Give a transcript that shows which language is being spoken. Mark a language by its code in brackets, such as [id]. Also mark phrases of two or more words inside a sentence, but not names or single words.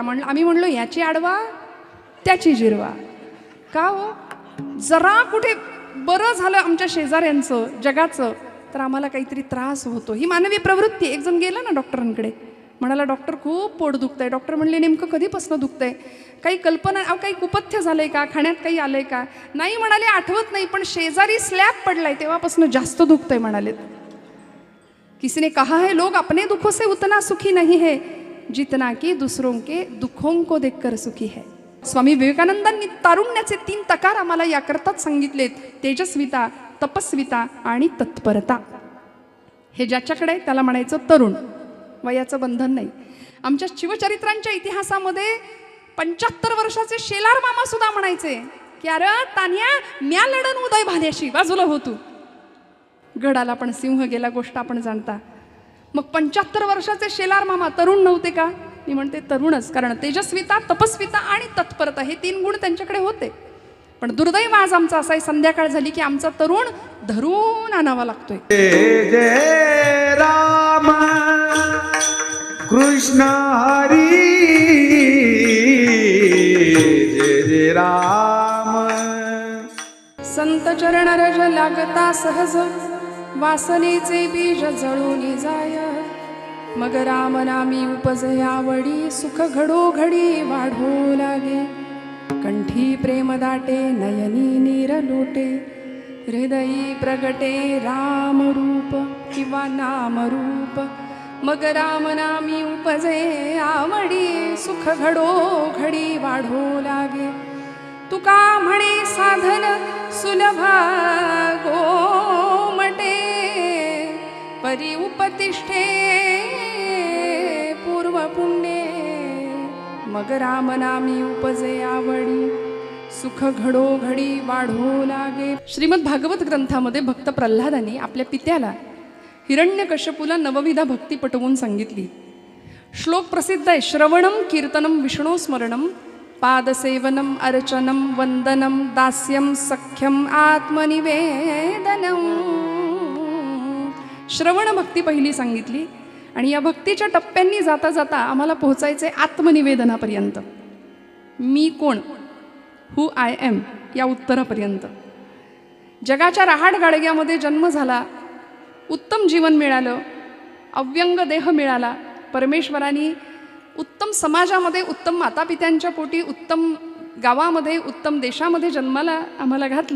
[mr] आम्ही म्हणलो याची अडवा त्याची जिरवा. का हो, जरा कुठे बरं झालं आमच्या शेजाऱ्यांचं, जगाचं, तर आम्हाला काहीतरी त्रास होतो. ही मानवी प्रवृत्ती. एक जण गेला ना डॉक्टरांकडे, म्हणाला डॉक्टर खूप पोट दुखतंय. डॉक्टर म्हणले नेमकं कधीपासून दुखतंय, काही कल्पना, काही कुपथ्य झालंय का, खाण्यात काही आलंय का? नाही म्हणाले, आठवत नाही, पण शेजारी स्लॅब पडलाय तेव्हापासून जास्त दुखतंय म्हणाले. [hi] किसी ने कहा है लोग अपने दुखों से उतना सुखी नहीं है जितना कि दूसरों के दुखों को देखकर सुखी है. [mr] स्वामी विवेकानंदांनी तारुण्याचे 3 तकार आम्हाला याकरताच सांगितलेत: तेजस्विता, तपस्विता आणि तत्परता. हे ज्याच्याकडे त्याला म्हणायचं तरुण, वयाचं बंधन नाही. आमच्या शिवचरित्रांच्या इतिहासामध्ये 75 वर्षाचे शेलार मामा सुद्धा म्हणायचे की अरे तान्या, म्या लढन उदय भाल्याशी, बाजूला होतो. गडाला पण सिंह गेला, गोष्ट आपण जाणता. मग 75 वर्षाचे शेलार मामा तरुण नव्हते का? मी म्हणते तरुणच, कारण तेजस्विता, तपस्विता आणि तत्परता हे 3 गुण त्यांच्याकडे होते. पण दुर्दैव आज आमचा असा, संध्याकाळ झाली की आमचा तरुण धरून आणावा लागतोय. जय जय राम कृष्ण हरी, जय जय राम. संत चरण रज लागता सहज, वासनेचे बीज जळून जाय. मग राम नामी उपजे आवडी, सुख घडोघडी वाढू लागे. कंठी प्रेम दाटे, नयनी नीर लोटे, हृदयी प्रगटे राम रूप किंवा नाम रूप. मग राम नामी उपजे आवडी, सुख घडोघडी वाढू लागे. तुका म्हणे साधन सुलभा गोमटे, परी उपतिष्ठे पूर्व पुण्ये. मग राम नामी उपजे आवडी, सुख घडोघडी वाढू लागे. श्रीमद भागवत ग्रंथामध्ये भक्त प्रल्हादांनी आपल्या पित्याला हिरण्यकश्यपूला नवविधा भक्ती पटवून सांगितली. श्लोक प्रसिद्ध आहे: [sa] श्रवणम कीर्तनम विष्णू स्मरणम, पादसेवनम अर्चनम वंदनम, दास्यम सख्यम आत्मनिवेदनम. [mr] श्रवण भक्ती पहिली सांगितली, आणि या भक्तीच्या टप्प्यांनी जाता जाता आम्हाला पोहोचायचे आत्मनिवेदनापर्यंत. मी कोण, [en] Who am I, [mr] या उत्तरापर्यंत. जगाच्या रहाड गाडग्यामध्ये जन्म झाला, उत्तम जीवन मिळालं, अव्यंग देह मिळाला, परमेश्वराने उत्तम समाजामध्ये, उत्तम मातापित्यांच्या पोटी, उत्तम गावामध्ये, उत्तम देशामध्ये जन्माला आम्हाला घातलं.